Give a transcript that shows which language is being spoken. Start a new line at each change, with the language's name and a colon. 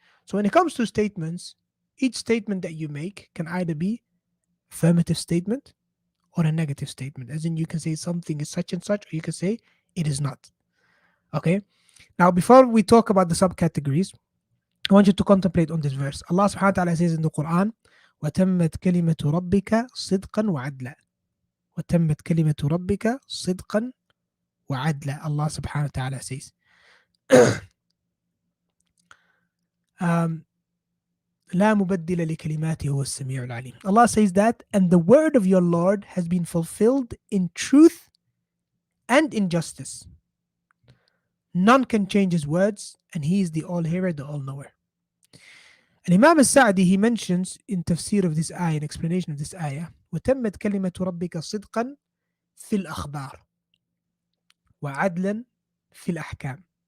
English: So when it comes to statements, each statement that you make can either be affirmative statement or a negative statement, as in you can say something is such and such, or you can say it is not. Okay? Now, before we talk about the subcategories, I want you to contemplate on this verse. Allah subhanahu wa ta'ala says in the Quran,
Arabic: وتمت كلمة ربك صدقا وعدلا. وتمت كلمة ربك صدقا وعدلا.
English: Allah subhanahu wa ta'ala says.
Arabic: um, لا مبدل لكلماته هو السميع العليم.
English: Allah says that, and the word of your Lord has been fulfilled in truth and in justice. None can change his words, and he is the all-hearer, the all-knower. And Imam al-Sa'di, he mentions in tafsir of this ayah, in explanation of this ayah,
Arabic: وتمت كلمة ربك صدقا في الأخبار وعدلا في الأحكام.